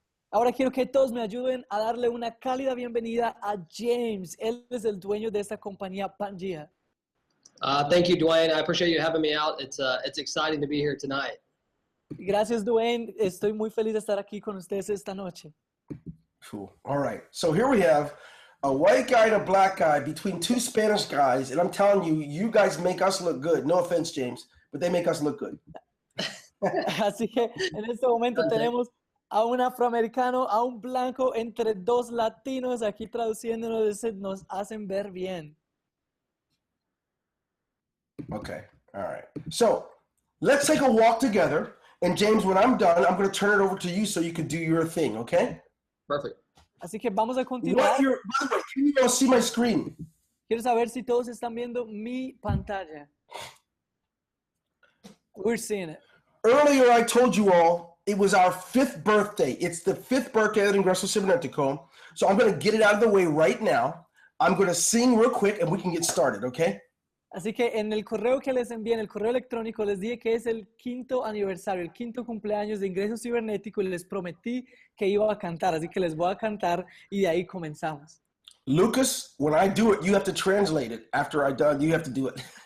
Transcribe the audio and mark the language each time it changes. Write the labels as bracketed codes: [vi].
[es] Ahora quiero que todos me ayuden a darle una cálida bienvenida a James. Él es el dueño de esta compañía Pangea. [en] Thank you, Dwayne. I appreciate you having me out. It's exciting to be here tonight. [es] Gracias, Dwayne. Estoy muy feliz de estar aquí con ustedes esta noche. [en] Cool. All right. So here we have a white guy and a black guy between two Spanish guys. And I'm telling you, you guys make us look good. No offense, James, but they make us look good. [es] Así que en este momento tenemos a un afroamericano, a un blanco, entre dos latinos aquí traduciéndonos, nos hacen ver bien. [en] Okay. All right. So let's take a walk together. And James, when I'm done, I'm going to turn it over to you so you can do your thing, okay? Perfect. [es] Así que vamos a continuar. [en] By the way, can you all see my screen? [es] Quiero saber si todos están viendo mi pantalla. [en] We're seeing it. Earlier, I told you all it was our 5th birthday. It's the 5th birthday of Ingreso Cybernetico. So I'm going to get it out of the way right now. I'm going to sing real quick and we can get started, okay? [es] Así que en el correo que les envié, en el correo electrónico, les dije que es el 5º aniversario, el 5º cumpleaños de Ingreso Cibernético y les prometí que iba a cantar. Así que les voy a cantar y de ahí comenzamos. [en] Lucas, when I do it, you have to translate it. After I'm done, you have to do it.